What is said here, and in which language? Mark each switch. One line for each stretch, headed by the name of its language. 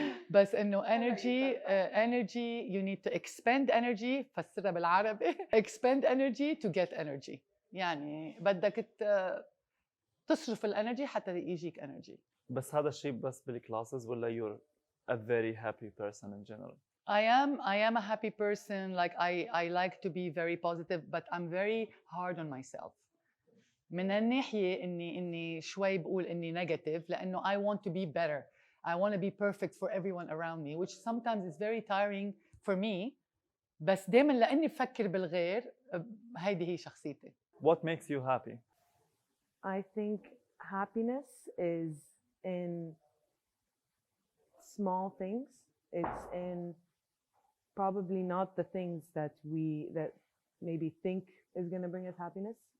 Arabic: بس إنه
English: energy you need to expend energy.
Arabic: فسرها بالعربي
English: expend energy to get energy.
Arabic: يعني بدك تصرف الانرجي حتى يجيك energy. بس هذا الشيء بس بالكلاسز ولا
English: you're a very happy person in general? I am a happy person. Like I like to be very positive but I'm very hard on myself.
Arabic: من الناحية إني شوي بقول إني negative لأنه
English: I want to be better. I want to be perfect for everyone around me which sometimes is very tiring for me
Arabic: بس دائما لاني بفكر بالغير، هيدي هي شخصيتي.
English: What makes you happy? I think happiness is in small things. It's in probably not the things that maybe think is going to bring us happiness.